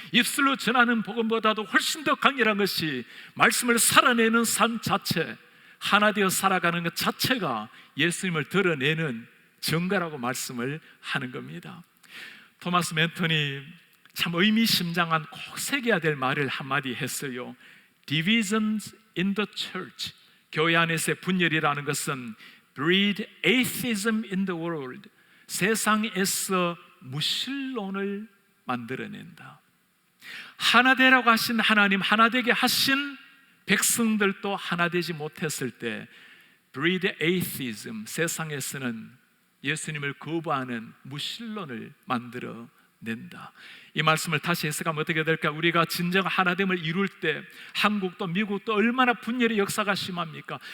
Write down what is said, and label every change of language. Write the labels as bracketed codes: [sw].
[ko] 입술로 전하는 복음보다도 훨씬 더 강렬한 것이 말씀을 살아내는 삶 자체, 하나 되어 살아가는 것 자체가 예수님을 드러내는 증거라고 말씀을 하는 겁니다. 토마스 맨턴이 참 의미심장한 꼭 새겨야 될 말을 한마디 했어요. [en] Divisions in the church, [ko] 교회 안에서의 분열이라는 것은 [en] breed atheism in the world, [ko] 세상에서 무신론을 만들어낸다. 하나 되라고 하신 하나님, 하나 되게 하신 백성들도 하나 되지 못했을 때 [en] breed atheism, [ko] 세상에서는 예수님을 거부하는 무신론을 만들어낸다. 이 말씀을 다시 해석하면 어떻게 될까? 우리가 진정 하나됨을 이룰 때 한국도 미국도 얼마나 분열의 역사가 심합니까?